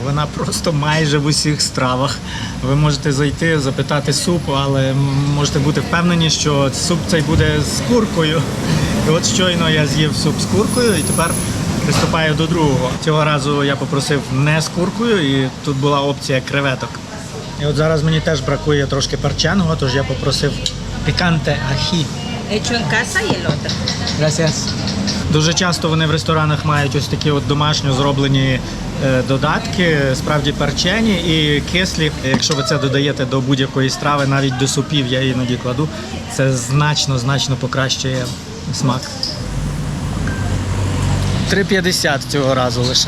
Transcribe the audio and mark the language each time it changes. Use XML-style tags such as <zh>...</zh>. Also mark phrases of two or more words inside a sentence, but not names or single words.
<uk>Вона просто майже в усіх стравах. Ви можете зайти, запитати супу, але можете бути впевнені, що суп цей буде з куркою. І от щойно я з'їв суп з куркою і тепер приступаю до другого. Цього разу я попросив не з куркою і тут була опція креветок. І от зараз мені теж бракує трошки перченого, тож я попросив</uk> <es>picante ají. Hecho en casa y el otro. Gracias.</es> <uk>Дуже часто вони в ресторанах мають ось такі от домашньо зроблені додатки, справді перчені і кислі. Якщо ви це додаєте до будь-якої страви, навіть до супів я іноді кладу, це значно покращує смак. 3,50 цього разу лише.</uk>